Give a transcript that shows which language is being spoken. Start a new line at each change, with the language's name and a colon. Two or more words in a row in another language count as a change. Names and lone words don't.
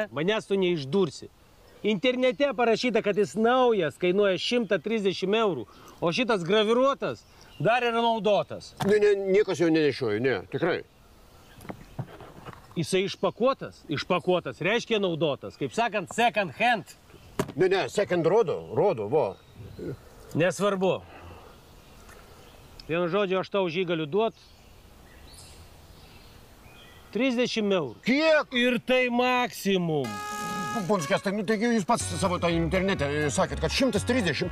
Lithuanian: Manęs tu neišdursi. Internete parašyta, kad jis naujas, kainuoja 130 eurų, o šitas graviruotas dar yra naudotas. Ne, niekas jau nenešioja, ne, tikrai. Jisai išpakuotas, reiškia naudotas, kaip sakant,
English: second hand.
Lithuanian: Ne, second rodo, vo. Nesvarbu. Vienu žodžiu, aš tau už jį galiu duoti 30 eurų. Kiek? Ir tai maksimum. Ponas Kęstai, nu taigi jūs pats savo tą internete sakėt, kad 130.